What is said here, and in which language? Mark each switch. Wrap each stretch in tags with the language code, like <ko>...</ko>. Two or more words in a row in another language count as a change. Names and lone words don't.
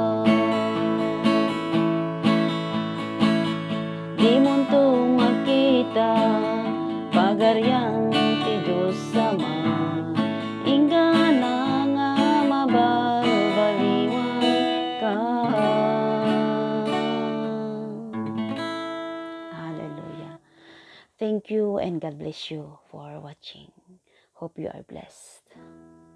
<ilo>Di munto makita pagarian ti Diyos Ama, ingana nga mabalbaliwan ka. Hallelujah.</ilo> <en>Thank you and God bless you for watching. Hope you are blessed.</en>